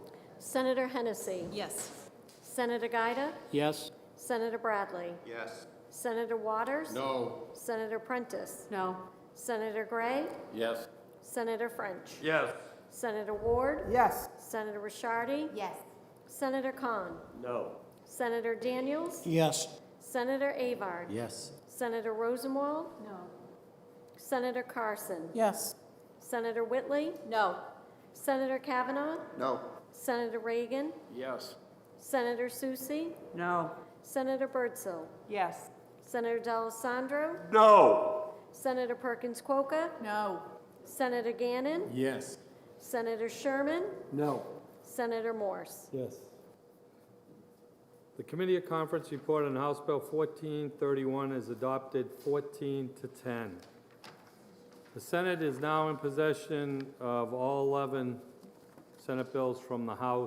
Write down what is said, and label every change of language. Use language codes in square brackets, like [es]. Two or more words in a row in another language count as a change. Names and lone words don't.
[en] Senator Hennessy. Yes. Senator Gaida. Yes. Senator Bradley. Yes. Senator Waters. No. Senator Prentice. No. Senator Gray. Yes. Senator French. Yes. Senator Ward. Yes. Senator Rishardi. Yes. Senator Khan. No. Senator Daniels. Yes. Senator Avard. Yes. Senator Rosenwald. No. Senator Carson. Yes. Senator Whitley. No. Senator Kavanaugh? No. Senator Reagan? Yes. Senator Susie? No. Senator Birdsell? Yes. Senator D'Alessandro? No. Senator Perkins Coca? No. Senator Gannon? Yes. Senator Sherman? No. Senator Morse? Yes. The committee of conference report on House Bill 1431 is adopted 14 to 10. The Senate is now in possession of all 11 Senate bills from the House.